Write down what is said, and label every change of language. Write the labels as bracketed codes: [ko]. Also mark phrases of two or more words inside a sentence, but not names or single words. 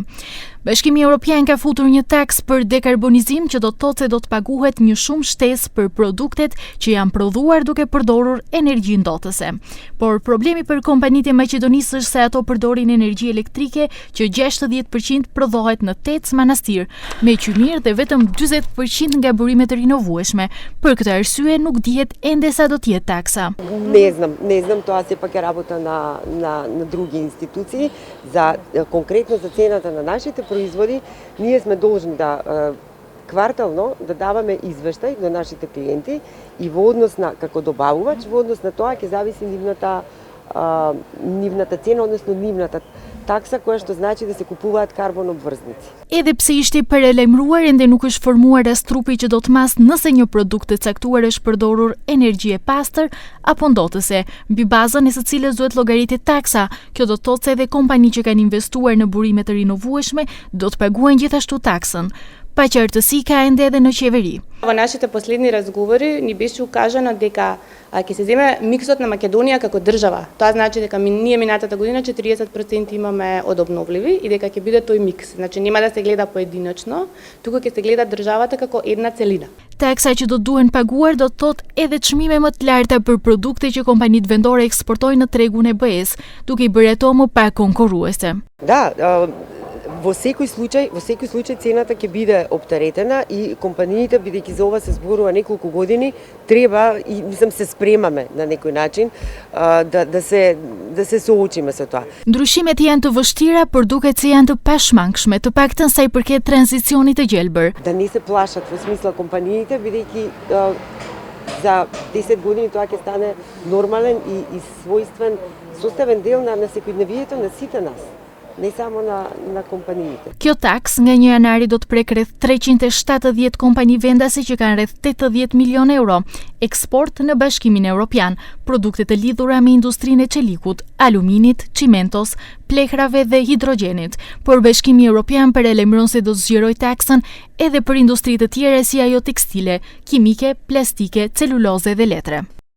[sq] Bashkimi Evropian ka futur një taks për dekarbonizim që do të thotë se do të paguhet një shumë shtesë për produktet që janë prodhuar duke përdorur energji ndotëse. Por problemi për kompanitë e Maqedonisë është se ato përdorin energji elektrike që 60% prodhohet në Tec Manastir, me qymir dhe vetëm 40% nga burimet e rinovueshme. Për këtë arsye nuk dihet ende sa do të jetë taksa. [mk] Не знам, тоа сепак е работа на други институции. Конкретно за цената на нашите производи, ние сме должни да квартално да даваме извештај до нашите клиенти и во однос на како добавувач, во однос на тоа ќе зависи нивната цена, односно нивната такса, која што значи да се купуваат карбон обврзници. [sq] Edhe pse ishte paralajmëruar, ende nuk është formuar rastrupi që do të mas nëse një produkt të caktuar është përdorur energji e pastër apo ndotëse, mbi bazën e së cilës duhet llogaritet taksa. Kjo do të thotë se edhe kompani që kanë investuar në burime të rinovueshme do të paguajnë gjithashtu taksën. Пачартësi ka ende edhe në qeveri. [mk] Во нашите последни разговори ни беше укажано дека ќе се земе миксот на Македонија како држава. Тоа значи дека ние минатата година 40% имаме од обновливи и дека ќе биде тој микс. Значи нема да се гледа поединечно, туку ќе се гледа државата како една целина. [sq] Taksa që do duhen paguar do të thotë edhe çmime më të larta për produkte që kompanitë vendore eksportojnë në tregun e BE-s, duke i bërë ato më pak konkurruese. [mk] Да, во секој случај цената ќе биде оптеретена и компаниите, бидејќи за ова се зборува неколку години, треба и мислам се спремаме на некој начин да се соочиме со тоа. [sq] Ndryshimet janë të vështira, por duket se janë të pashmangshme, të paktën sa i përket tranzicionit të gjelbër. [mk] Да не се плашат во смисла компаниите, бидејќи за 10 години тоа ќе стане нормален и својствен составен дел на секојдневието на сите нас. Не само на компаниите. [sq] Kjo taks nga 1 janari do të prek rreth 370 kompani vendase që kanë rreth 80 milion euro eksport në Bashkimin Evropian, produkte të lidhura me industrinë e çelikut, aluminit, çimentos, plehrave dhe hidrogjenit. Por Bashkimi Evropian paralajmëron se do të zgjerojë taksën edhe për industri të tjera si ajo tekstile, kimike, plastike, celuloze dhe letre.